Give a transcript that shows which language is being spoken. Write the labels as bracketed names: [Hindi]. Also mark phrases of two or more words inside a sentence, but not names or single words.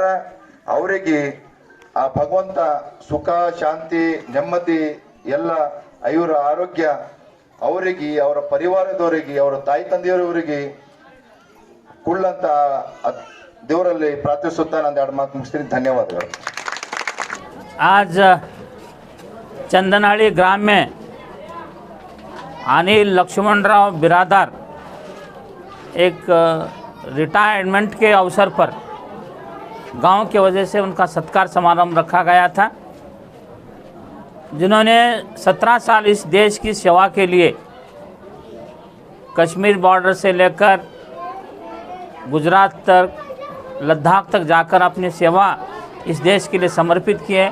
[Kannada] ಅವರಿಗೆ ಆ ಭಗವಂತ ಸುಖ ಶಾಂತಿ ನೆಮ್ಮದಿ ಎಲ್ಲ ಆಯುರ ಆರೋಗ್ಯ ಅವರಿಗೆ ಅವರ ಪರಿವಾರದವರಿಗೆ ಅವರ ತಾಯಿ ತಂದೆಯವರಿಗೆ ಕುಳ್ಳಂತ देवरल्ली प्रार्थಿಸುತ್ತಾ ನಾನು ಎರಡು ಮಾತು ಮುಗಿಸ್ತೀನಿ। ಧನ್ಯವಾದಗಳು। [Hindi] आज चंदनहली ग्राम में अनिल लक्ष्मणराव बिरादर एक रिटायरमेंट के अवसर पर गांव की वजह से उनका सत्कार समारोह रखा गया था, जिन्होंने 17 साल इस देश की सेवा के लिए कश्मीर बॉर्डर से लेकर गुजरात तक, लद्दाख तक जाकर अपनी सेवा इस देश के लिए समर्पित किए।